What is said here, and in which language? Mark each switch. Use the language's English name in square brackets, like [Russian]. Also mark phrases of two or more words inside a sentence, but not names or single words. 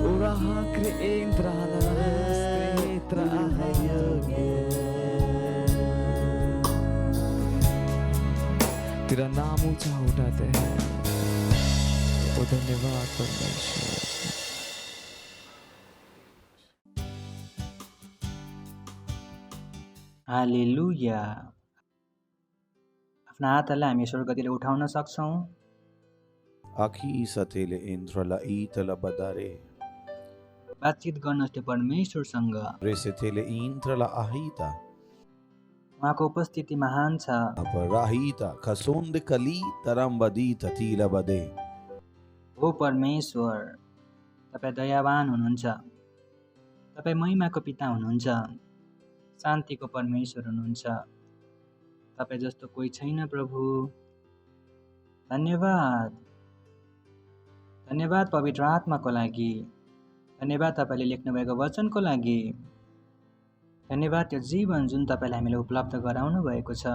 [Hindi] योग्य, तेरा नाम ऊंचा उठाते हैं, ओ धन्यवाद परमेश्वर। [Nepali] हालेलुया। आफ्ना हातहरूलाई हामी स्वर्गतिर उठाउन सक्छौँ। Aki satele intrala itala badare. बातचित गर्नुहोस् त्यो परमेश्वरसँग। Resetele intrala ahita. उहाँको उपस्थिति महान छ। Aparahita kasonde kali tarambadita tila bade. हो परमेश्वर, तपाईँ दयावान हुनुहुन्छ, तपाईँ महिमाको पिता हुनुहुन्छ, शान्तिको परमेश्वर हुनुहुन्छ। तपाईँ जस्तो कोही छैन प्रभु। धन्यवाद, धन्यवाद पवित्र आत्माको लागि, धन्यवाद तपाईँले लेख्नुभएको वचनको लागि, धन्यवाद त्यो जीवन जुन तपाईँले हामीलाई उपलब्ध गराउनु भएको छ।